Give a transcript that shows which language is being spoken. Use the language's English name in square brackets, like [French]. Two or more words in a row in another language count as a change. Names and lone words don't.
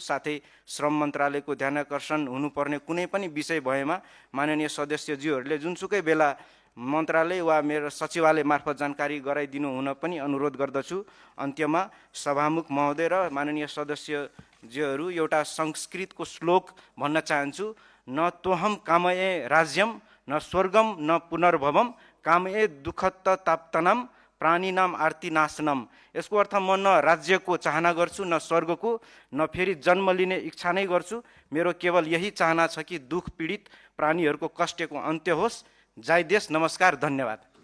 [Nepali] साथै श्रम मन्त्रालयको ध्यानाकर्षण हुनुपर्ने कुनै पनि विषय भएमा माननीय सदस्यज्यूहरूले जुनसुकै बेला मन्त्रालय वा मेरो सचिवालय मार्फत जानकारी गराइदिनु हुन पनि अनुरोध गर्दछु। अन्त्यमा सभामुख महोदय र माननीय सदस्यज्यूहरू, एउटा संस्कृतको श्लोक भन्न चाहन्छु, [Sanskrit] न तोहम कामये राज्यम न स्वर्गम न पुनर्भवम कामये दुःखत ताप्तनम प्राणीनाम आर्ति नाशनम। [Nepali] यसको अर्थ म न राज्यको चाहना गर्छु न स्वर्गको, न फेरि जन्म लिने इच्छा नै गर्छु। मेरो केवल यही चाहना छ कि दुःख पीडित प्राणीहरूको कष्टको अन्त्य होस्। जय देश, नमस्कार, धन्यवाद।